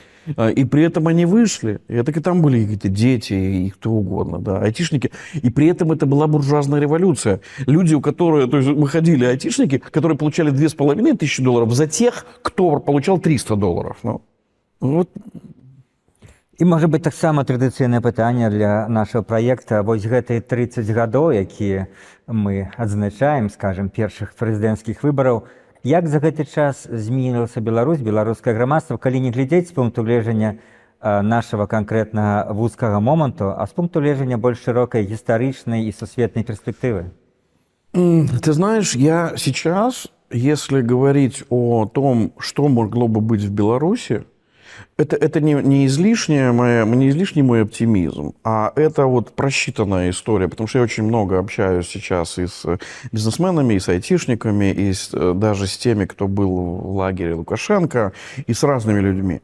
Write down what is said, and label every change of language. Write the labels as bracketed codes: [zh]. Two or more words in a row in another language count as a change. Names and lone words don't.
[ru] И при этом они вышли, и так и там были какие-то дети и кто угодно, да, айтишники. И при этом это была буржуазная революция. Люди, у которых, то есть выходили айтишники, которые получали $2500 за тех, кто получал $300. Ну, вот. [be] І, можа быць, таксама традыцыйнае пытанне для нашага праекта. Вось гэтыя 30 гадоў, якія мы адзначаем, скажем, першых прэзідэнцкіх выбараў, як за гэты час змянілася Беларусь, беларускае грамадства, калі не глядзець з пункту гледжання нашага канкрэтнага вузкага моманту, а з пункту гледжання больш шырокай гістарычнай і сусветнай перспектывы? [ru] Ты знаешь, я сейчас, если говорить о том, что могло бы быть в Беларуси, это не излишний мой оптимизм, а это вот просчитанная история, потому что я очень много общаюсь сейчас и с бизнесменами, и с айтишниками, и даже с теми, кто был в лагере Лукашенко, и с разными людьми.